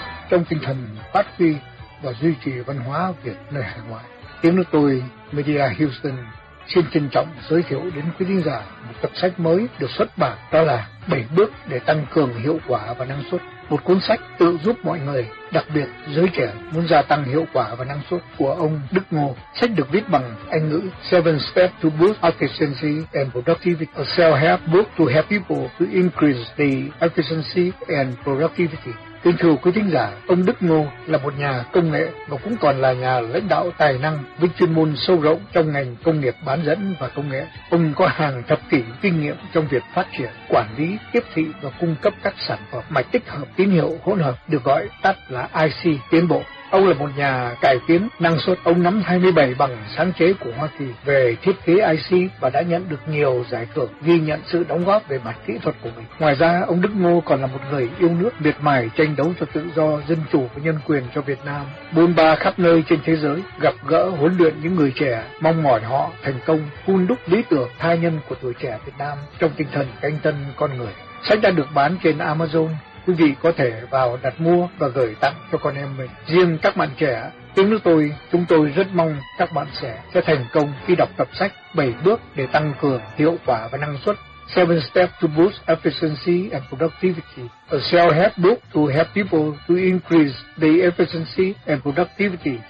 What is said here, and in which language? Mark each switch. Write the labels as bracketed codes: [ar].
[vi] Trong tinh thần phát huy và duy trì văn hóa Việt nơi hải ngoại, tiếng nói tôi Media Houston xin trân trọng giới thiệu đến quý khán giả một tập sách mới được xuất bản, đó là 7 bước để tăng cường hiệu quả và năng suất. Một cuốn sách tự giúp mọi người, đặc biệt giới trẻ muốn gia tăng hiệu quả và năng suất, của ông Đức Ngô. Sách được viết bằng Anh ngữ. [en] 7 steps to boost efficiency and productivity. A self-help book to help people to increase the efficiency and productivity. [vi] Kính thưa quý thính giả, ông Đức Ngô là một nhà công nghệ và cũng còn là nhà lãnh đạo tài năng với chuyên môn sâu rộng trong ngành công nghiệp bán dẫn và công nghệ. Ông có hàng thập kỷ kinh nghiệm trong việc phát triển, quản lý, tiếp thị và cung cấp các sản phẩm mạch tích hợp tín hiệu hỗn hợp, được gọi tắt là IC tiến bộ. Ông là một nhà cải tiến năng suất. Ông nắm 27 bằng sáng chế của Hoa Kỳ về thiết kế IC và đã nhận được nhiều giải thưởng ghi nhận sự đóng góp về mặt kỹ thuật của mình. Ngoài ra, ông Đức Ngô còn là một người yêu nước, miệt mài tranh đấu cho tự do, dân chủ và nhân quyền cho Việt Nam. Bôn ba khắp nơi trên thế giới, gặp gỡ, huấn luyện những người trẻ, mong mỏi họ thành công, hun đúc lý tưởng tha nhân của tuổi trẻ Việt Nam trong tinh thần canh tân con người. Sách đã được bán trên Amazon. Quý vị có thể vào đặt mua và gửi tặng cho con em mình. Riêng các bạn trẻ, tiếng nói tôi, chúng tôi rất mong các bạn trẻ sẽ thành công khi đọc tập sách 7 bước để tăng cường hiệu quả và năng suất. [en] 7 steps to boost efficiency and productivity. A self-help book to help people to increase the efficiency and productivity.